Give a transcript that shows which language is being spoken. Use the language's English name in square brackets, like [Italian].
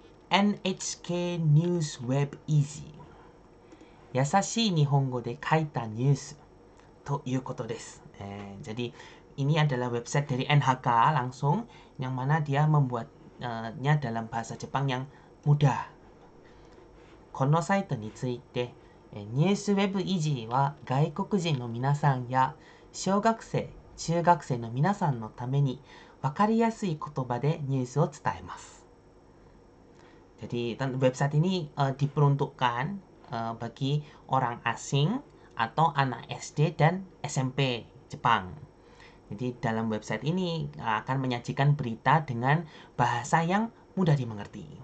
[Japanese] NHK News Web Easy. Yasashii Nihongo de kaita news toいうことです。 [Indonesian] Jadi ini adalah website dari NHK langsung, yang mana dia membuatnya dalam bahasa Jepang yang mudah. [Japanese] このサイトについて、ニュースウェブイジーは外国人の皆さんや小学生、中学生の皆さんのために分かりやすい言葉でニュースを伝えます。 [Indonesian] Jadi website ini diperuntukkan bagi orang asing atau anak SD dan SMP Jepang. Jadi dalam website ini akan menyajikan berita dengan bahasa yang mudah dimengerti.